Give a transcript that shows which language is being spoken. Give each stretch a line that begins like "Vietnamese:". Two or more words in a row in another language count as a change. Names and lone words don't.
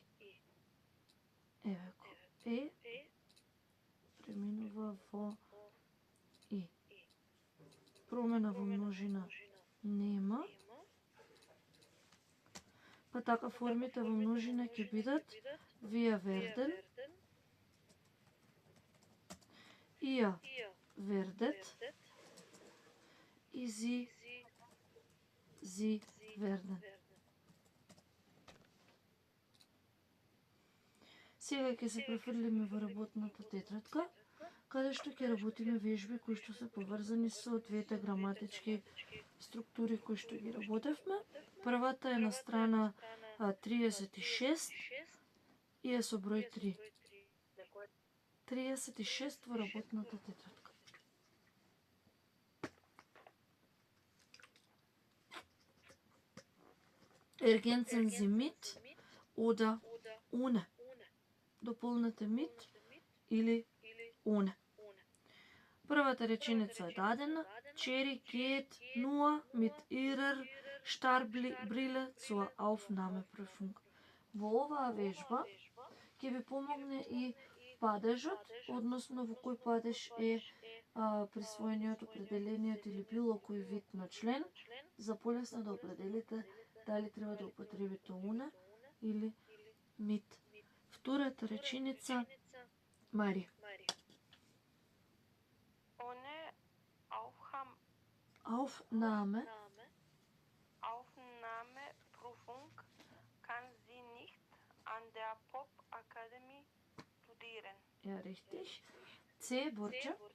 Macedonian: Еве го. Е преминува во Промена во множина нема. Па така формите во множина ќе бидат
German: wir werden, ihr werdet
Macedonian: и
German: sie werden.
Macedonian: Сега ќе се префрлиме во работната тетрадка, каде што ќе работиме вежби кои што се поврзани со двете граматички структури кои што ги работевме. Првата е на страна 36 и е со број 3. 36 во работната тетрадка.
German: Ergänzen Sie mit oder ohne.
Macedonian: Дополнете mit или ohne. Првата реченица е дадена.
German: Cherry geht nur mit ihrer Starbrille zur Aufnahmeprüfung.
Macedonian: Во оваа вежба ќе ви помогне и падежот, односно во кој падеж е присвоениот, определениот или било кој вид на член, за полесно да определите дали треба да употребите ohne или mit. Втората реченица, Мари.
German: Ohne Aufnahmeprüfung kann sie nicht an der Popakademie studieren. Ja, richtig. C, Burcu.